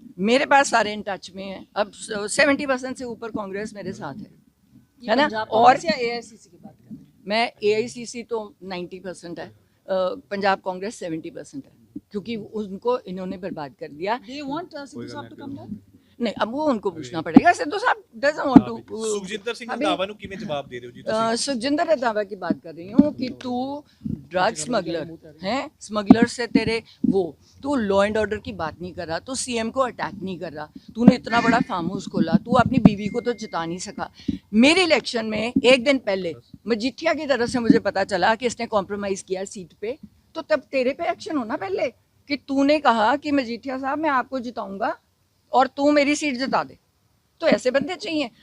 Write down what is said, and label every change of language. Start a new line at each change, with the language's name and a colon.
Hindi: मेरे पास सारे in touch में हैं। अब 70% से ऊपर कांग्रेस मेरे साथ है ना। और AICC की बात कर रहे हैं? मैं AICC तो 90% है, पंजाब कांग्रेस 70% है, क्योंकि उनको इन्होंने बर्बाद कर दिया।
English: Do you want Sidhu साहब to come back?
Hindi: नहीं, अब वो उनको पूछना पड़ेगा। सिद्धू साहब
English: Doesn't want to.
Punjabi: Sukhjinder Singh Randhawa ਨੂੰ ਕਿਵੇਂ ਜਵਾਬ ਦੇ ਰਹੇ ਹੋ ਜੀ ਤੁਸੀਂ?
Hindi: सुखजिंदर रंधावा की बात कर रही हूँ कि तू ड्रग स्मगलर है, स्मगलर से तेरे वो, तू लॉ एंड ऑर्डर की बात नहीं कर रहा, तू सीएम को अटैक नहीं कर रहा, तूने इतना बड़ा फार्म हाउस खोला, तू अपनी बीवी को तो जिता नहीं सका। मेरे इलेक्शन में एक दिन पहले मजीठिया की तरफ से मुझे पता चला कि इसने कॉम्प्रोमाइज़ किया सीट पे, तो तब तेरे पे एक्शन होना पहले कि तूने कहा कि मजीठिया साहब मैं आपको जिताऊंगा और तू मेरी सीट जिता दे। तो ऐसे बंदे चाहिए।